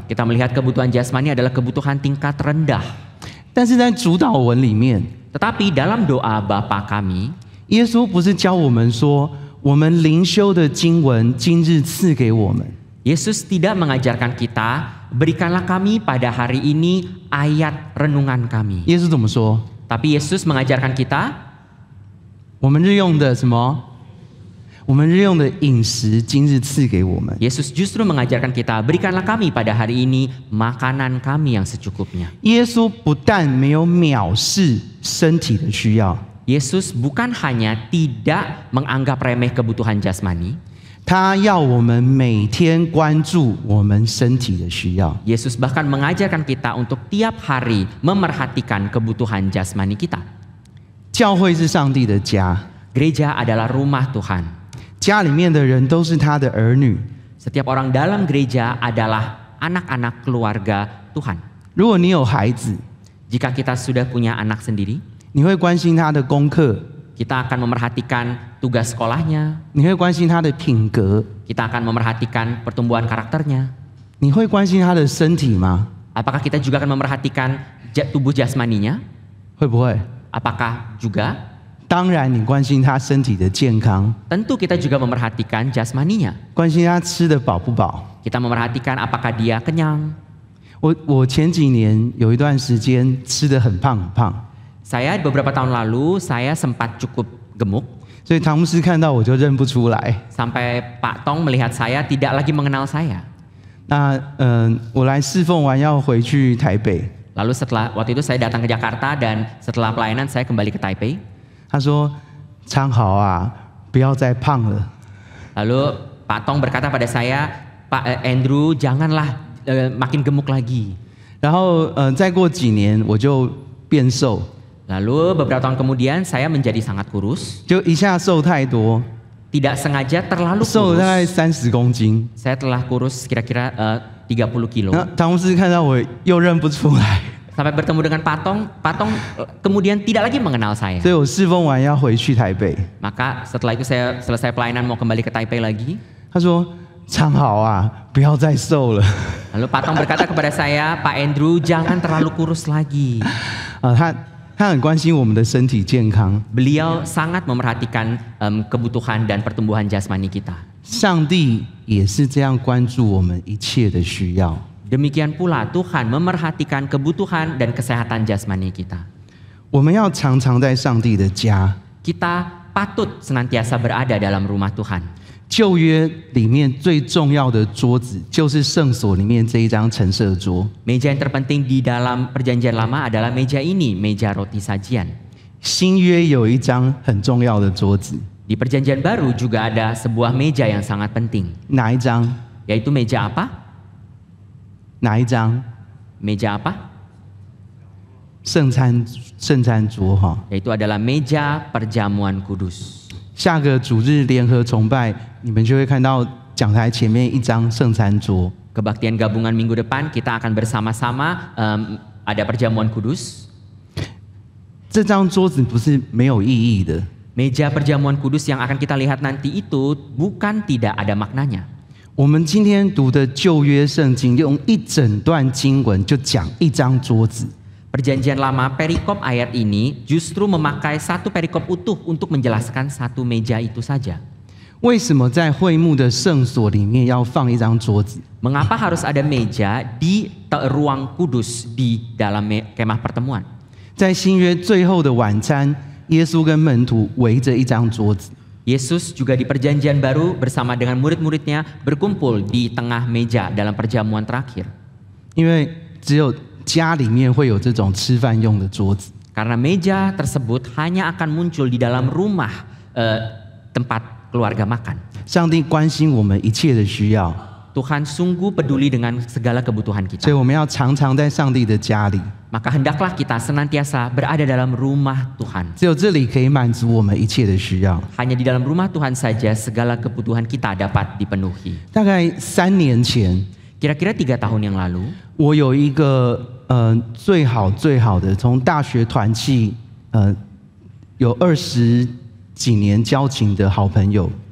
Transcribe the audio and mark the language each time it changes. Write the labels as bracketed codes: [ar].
[id] Kita melihat kebutuhan jasmani adalah kebutuhan tingkat rendah. [zh] 但是在主祷文里面， [id] Tetapi dalam doa Bapa kami, [zh] 耶稣不是教我们说，我们灵修的经文今日赐给我们， [id] Yesus tidak mengajarkan kita, berikanlah kami pada hari ini ayat renungan kami. [zh] 耶稣怎么说？ [id] Tapi Yesus mengajarkan kita, [zh] 我们日用的什么？我们日用的饮食今日赐给我们。 [id] Yesus justru mengajarkan kita, berikanlah kami pada hari ini makanan kami yang secukupnya. [zh] 耶稣不但没有藐视身体的需要， [id] Yesus bukan hanya tidak menganggap remeh kebutuhan jasmani, [zh] 他要我们每天关注我们身体的需要。 [id] Yesus bahkan mengajarkan kita untuk tiap hari memerhatikan kebutuhan jasmani kita. [zh] 教会是上帝的家， [id] Gereja adalah rumah Tuhan. [zh] 家里面的人都是他的儿女。 [id] Setiap orang dalam gereja adalah anak-anak keluarga Tuhan. [zh] 如果你有孩子， [id] Jika kita sudah punya anak sendiri, [zh] 你会关心他的功课， [id] kita akan memerhatikan tugas sekolahnya, [zh] 你会关心他的品格， [id] kita akan memerhatikan pertumbuhan karakternya. [zh] 你会关心他的身体吗？ [id] Apakah kita juga akan memerhatikan tubuh jasmaninya? [zh] 会不会？ [id] Apakah juga? [zh] 当然，你关心他身体的健康， [id] Tentu kita juga memerhatikan jasmaninya. [zh] 关心他吃得饱不饱。 [id] Kita memerhatikan apakah dia kenyang. [zh] 我前几年有一段时间吃得很胖很胖， [id] Saya beberapa tahun lalu saya sempat cukup gemuk. [zh] 所以唐牧师看到我就认不出来。 [id] Sampai Pak Tong melihat saya tidak lagi mengenal saya. [zh] 那我来侍奉完要回去台北。 [id] Lalu waktu itu saya datang ke Jakarta dan setelah pelayanan saya kembali ke Taipei. [zh] 他说：“昌豪啊，不要再胖了。” [id] Lalu Pak Tong berkata pada saya, Pak Andrew janganlah makin gemuk lagi. [zh] 然后再过几年我就变瘦。 [id] Lalu beberapa tahun kemudian saya menjadi sangat kurus. [zh] 就一下瘦太多， [id] Tidak sengaja terlalu [zh] 瘦了大概 [id] kurus. [zh] 30公斤。 [id] Saya telah kurus kira-kira 30 kilo. [zh] 那唐牧师看到我又认不出来， [id] Sampai bertemu dengan Pak Tong kemudian tidak lagi mengenal saya. [zh] 所以我侍奉完要回去台北。 [id] Maka setelah itu saya selesai pelayanan mau kembali ke Taipei lagi. [zh] 他说：“昌豪啊，不要再瘦了。” [id] Lalu Pak Tong berkata kepada saya, Pak Andrew jangan terlalu kurus lagi. [zh] 他很关心我们的身体健康。 [id] Beliau sangat memerhatikan kebutuhan dan pertumbuhan jasmani kita. [zh] 上帝也是这样关注我们一切的需要。 [id] Demikian pula Tuhan memerhatikan kebutuhan dan kesehatan jasmani kita. [zh] 我们要常常在上帝的家。 [id] Kita patut senantiasa berada dalam rumah Tuhan. [zh] 旧约里面最重要的桌子，就是圣所里面这一张陈设桌。 [id] Meja yang terpenting di dalam perjanjian lama adalah meja ini, meja roti sajian. [zh] 新约有一张很重要的桌子， [id] Di perjanjian baru juga ada sebuah meja yang sangat penting. [zh] 哪一张？ [id] Yaitu meja apa? [zh] 哪一张？ [id] Meja apa? [zh] 圣餐桌哈。 [id] Yaitu adalah meja perjamuan kudus. [zh] 下个主日联合崇拜，你们就会看到讲台前面一张圣餐桌。 [id] Kebaktian gabungan minggu depan kita akan bersama-sama ada perjamuan kudus. [zh] 这张桌子不是没有意义的， [id] Meja perjamuan kudus yang akan kita lihat nanti itu bukan tidak ada maknanya. [zh] 我们今天读的旧约圣经，用一整段经文就讲一张桌子。 [id] Perjanjian lama perikop ayat ini justru memakai satu perikop utuh untuk menjelaskan satu meja itu saja. [zh] 为什么在会幕的圣所里面要放一张桌子？ [id] Mengapa harus ada meja di ruang kudus di dalam kemah pertemuan? [zh] 在新约最后的晚餐，耶稣跟门徒围着一张桌子。 [id] Yesus juga di perjanjian baru bersama dengan murid-muridnya berkumpul di tengah meja dalam perjamuan terakhir. [zh] 因为只有家里面会有这种吃饭用的桌子。 [id] Karena meja tersebut hanya akan muncul di dalam rumah tempat keluarga makan. [zh] 上帝关心我们一切的需要， [id] Tuhan sungguh peduli dengan segala kebutuhan [zh] 所以 [id] kita. [zh] 我们要常常在上帝的家里。 [id] Maka hendaklah kita senantiasa berada dalam rumah Tuhan. [zh] 只有这里可以满足我们一切的需要。 [id] Hanya di dalam rumah Tuhan saja segala kebutuhan kita dapat dipenuhi. [zh] 大概3年前， [id] Kira-kira 3 tahun yang lalu, [zh] 我有一个最好的，从大学团契有20几年交情的好朋友。